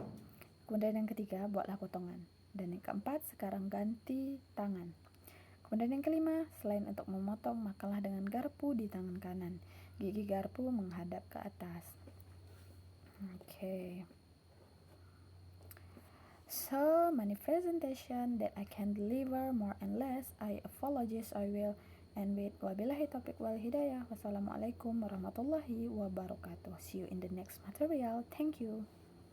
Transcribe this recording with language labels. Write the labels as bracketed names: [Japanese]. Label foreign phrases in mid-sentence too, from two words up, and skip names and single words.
[Indonesian] Kemudian yang ketiga, buatlah potongan. Dan yang keempat, sekarang ganti tangan. Kemudian yang kelima, selain untuk memotong, makanlah dengan garpu di tangan kanan. Gigi garpu menghadap ke atas. Oke. [English] So many presentation that I can deliver more and less. I apologize, I will end with [Arabic] وبالله التوفيق والهداية. والسلام عليكم ورحمة الله وبركاته. [English] See you in the next material. Thank you.